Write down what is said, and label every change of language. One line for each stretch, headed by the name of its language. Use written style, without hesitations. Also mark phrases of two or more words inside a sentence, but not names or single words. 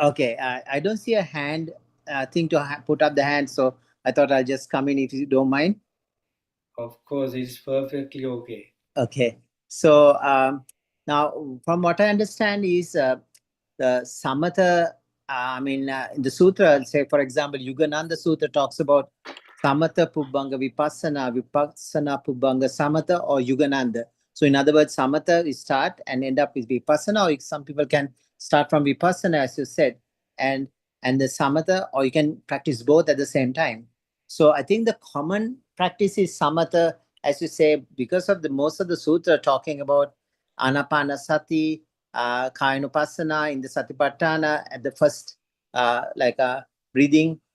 English: Okay, I don't see a hand thing to put up the hand, so I thought I'll just come in if you don't mind. Of course, it's perfectly okay. Okay, so now from what I understand is the samatha, in the sutra, say for example, Yugananda Sutra talks about
Pali: samatha pubbanga vipassana, vipassana pubbanga samatha
English: or Yugananda. So in other words, samatha is start and end up with vipassana, or some people can start from vipassana, as you said, and and the samatha, or you can practice both at the same time. So I think the common practice is samatha, as you say, because of the most of the sutra talking about anapanasati, Kayanupasana, in the Satipatthana, at the first, breathing.